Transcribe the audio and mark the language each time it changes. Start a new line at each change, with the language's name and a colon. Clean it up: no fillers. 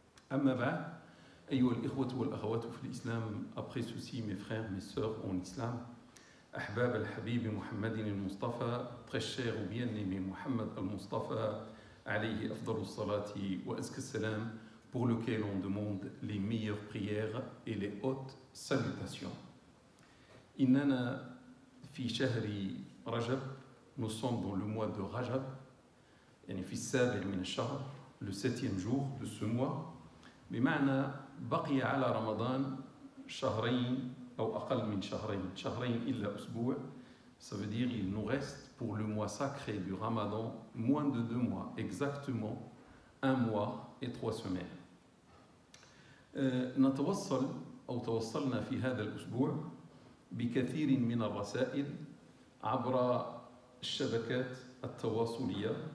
Arabic: Amma ba'd, ayyuha al-ikhwatu wal akhawatu fi l'islam,
French: après ceci mes frères, mes sœurs en islam,
Arabic: Ahbab al-Habib Muhammadin al-Mustafa,
French: très cher ou bien-aimé Muhammad al-Mustafa,
Arabic: alayhi afdalu salati wa azka salam,
French: pour lequel on demande les meilleures prières et les hautes salutations.
Arabic: Innana fi shahri Rajab,
French: nous sommes dans le mois de Rajab,
Arabic: yani fi sabi' min ash-shahr,
French: le 7e jour de ce mois.
Arabic: بمعنى بقي على رمضان شهرين أو أقل من شهرين إلا أسبوع.
French: Ça veut dire il nous reste pour le mois sacré du Ramadan moins de 2 mois, exactement 1 mois et 3 semaines.
Arabic: نتوصل أو توصلنا في هذا الأسبوع بكثير من الرسائل عبر الشبكات التواصلية.